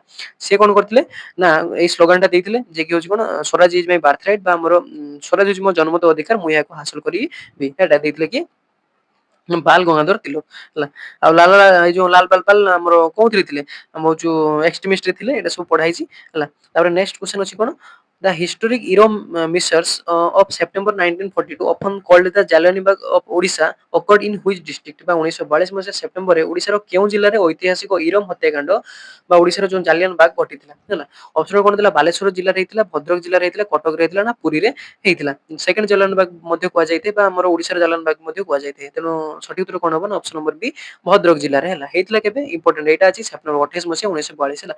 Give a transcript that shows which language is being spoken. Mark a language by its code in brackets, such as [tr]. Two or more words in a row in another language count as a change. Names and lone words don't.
[or] ସେ କଣ କରିଥିଲେ ନା ଏଇ ସ୍ଲୋଗାନଟା ଦେଇଥିଲେ ଯେ କି ହଉଛି କଣ ସ୍ୱରାଜ [en] is my birth right [or] ବା ଆମର ସ୍ୱରାଜ ହଉଛି ମୋ ଜନ୍ମତ ଅଧିକାର ମୁଁ ଏହାକୁ ହାସଲ କରିବି ଏଟା ଦେଇଥିଲେ କି ବାଲ ଗଙ୍ଗାଧର ତିଲକ ହେଲା। ଆଉ ଲାଲା ଏଇ ଯୋଉ ଲାଲ ବାଲ ଆମର କୋଉଥିରେ ଥିଲେ ଆମ ଯୋଉ ଏକ୍ସଟ୍ରିମିଷ୍ଟ ଥିଲେ ଏଇଟା ସବୁ ପଢା ହେଇଛି ହେଲା। ତାପରେ [en] next question [or] ଅଛି କଣ [en] The historic Irom measures of September 1942 often called the Jallianwala of Odisha occurred in which district [or] ବା 1942 ମସିହା ସେପ୍ଟେମ୍ବରରେ ଓଡ଼ିଶାର କେଉଁ ଜିଲ୍ଲାରେ ଐତିହାସିକ ଇରମ ହତ୍ୟାକାଣ୍ଡ ବା ଓଡ଼ିଶାର ଯୋଉ ଜାଲିଆନବାଗ ଘଟିଥିଲା ହେଲା। ଅପସନ କଣ ଥିଲା ବାଲେଶ୍ୱର ଜିଲ୍ଲାରେ ହେଇଥିଲା ଭଦ୍ରକ ଜିଲ୍ଲାରେ ହେଇଥିଲା କଟକରେ ହେଇଥିଲା ନା ପୁରୀରେ ହେଇଥିଲା। ସେକେଣ୍ଡ ଜାଲିଆନବାଗ ମଧ୍ୟ କୁହାଯାଇଥାଏ ବା ଆମର ଓଡ଼ିଶାର ଜାଲିଆନବାଗ ମଧ୍ୟ କୁହାଯାଇଥାଏ। ତେଣୁ ସଠିକ ଉତ୍ତର କଣ ହବ ନା [en] option number B [or] ଭଦ୍ରକ ଜିଲ୍ଲାରେ ହେଲା। ହେଇଥିଲା କେବେ ଇମ୍ପୋର୍ଟାଣ୍ଟ ଏଇଟା ଅଛି ସେପ୍ଟେମ୍ବର 28 ମସିହା 1942 ହେଲା।